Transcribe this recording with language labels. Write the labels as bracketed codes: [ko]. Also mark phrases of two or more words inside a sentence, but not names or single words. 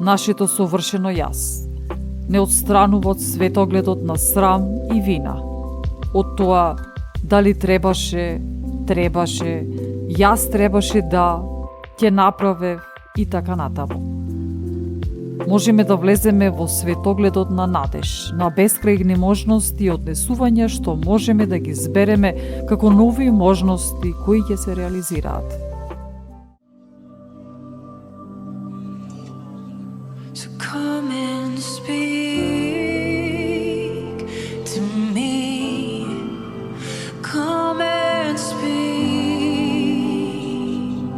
[mk] нашето совршено јас не отстранува од светогледот на срам и вина, од тоа дали требаше, јас требаше да, ќе направев и така натаму. Можеме да влеземе во светогледот на надеж, на бескрајни можности и однесувања што можеме да ги збереме како нови можности кои ќе се реализираат. [en] So come and speak to me. Come and speak.